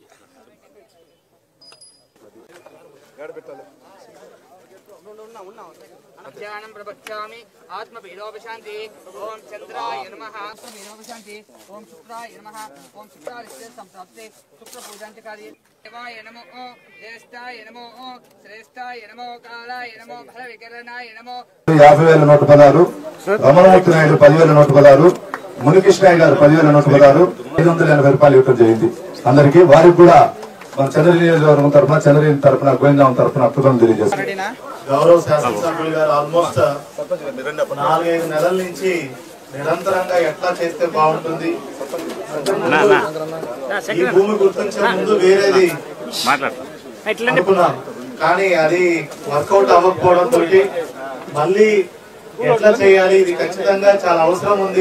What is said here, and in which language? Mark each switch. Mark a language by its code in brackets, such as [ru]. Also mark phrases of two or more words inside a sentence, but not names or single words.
[sa] ध्यानं प्रवक्ष्यामि आत्मपीडोपशान्ति ओम चंद्राय नमः आत्मपीडोपशान्ति ओम शुक्राय नमः ओम शुक्रादित्य संप्राप्ते शुक्र पूजांतकार्ये देवाय नमो ज्येष्ठाय नमो श्रेष्ठाय नमो कालाय नमो भलविकरणाय नमो [te] 50,000 నోటు 16 రమణమూర్తి నాయుడు 10,000 నోటు 16 మునికృష్ణయ్య గారు 10,000 నోటు 16 580 రూపాయలు ఇవ్వడం జరిగింది. అందరికీ వారికి కూడా మన చంద్రగిరి నియోజకవర్గం తరఫున చంద్రగిరి తరఫున గోవిందం తరఫున అద్భుతం తెలియజేస్తారు. గౌరవ శాసనసభ్యులు గారు ఆల్మోస్ట్ 4-5 నెలల నుంచి నిరంతరంగా ఎట్లా చేస్తే బాగుంటుంది, ఈ భూమి గుర్తించే ముందు వేరేది అనుకున్నాం, కానీ అది వర్కౌట్ అవ్వకపోవడంతో మళ్ళీ ఎట్లా చేయాలి, ఇది ఖచ్చితంగా చాలా అవసరం ఉంది.